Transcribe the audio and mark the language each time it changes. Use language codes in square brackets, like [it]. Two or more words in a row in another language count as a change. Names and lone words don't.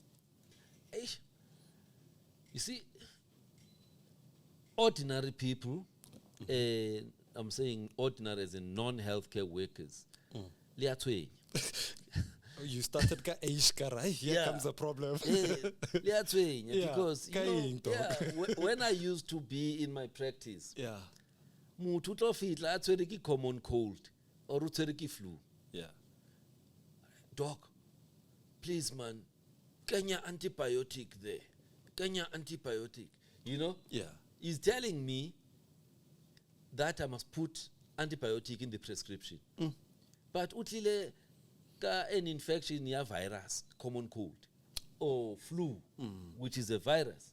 [en] You see, ordinary people, I'm saying ordinary as in non-healthcare workers, You started ka Aishka, right? Here comes the problem. Because when I used to be in my practice, [st] muthu tlo fitla a tshwere ke [en] common cold [st] or o tshwere ke flu. [en] Doc, please man, kenya antibiotic there. [st] Kenya antibiotic. [en] He's telling me that I must put antibiotic in the prescription. But [st] utlile ka [en] an infection ya virus, common cold, or flu, which is a virus.